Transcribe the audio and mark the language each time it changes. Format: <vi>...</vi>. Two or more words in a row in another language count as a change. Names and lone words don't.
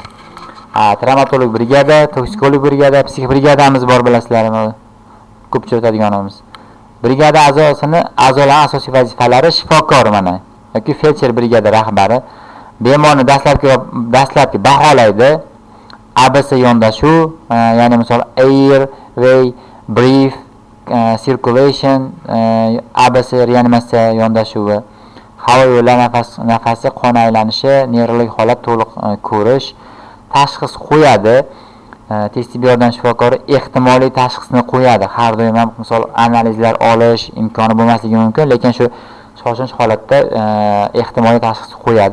<uz>Travmatolog brigada, toksikolog brigada, psix brigadamiz bor bilasizlarmi? Ko'pchilik o'tadiganimiz. Brigada a'zolarning asosiy vazifalari shifokor mana yoki feldsher brigada rahbari bemorni dastlabki baholaydi. ABS yondashuv, ya'ni misol</uz> <en>air, way, breath, circulation,</en> <uz>ABS reanimatsiya yondashuvi, havo yo'llari nafasi, qon aylanishi, nevrologik holat to'liq ko'rish, tashxis qo'yadi. Tez tibbiy yordam shifokori ehtimoliy tashxisni qo'yadi. Har doim ham misol analizlar olish imkoni bo'lmasligi mumkin, lekin shu shoshilinch holatda ehtimoliy tashxis qo'yadi.</uz>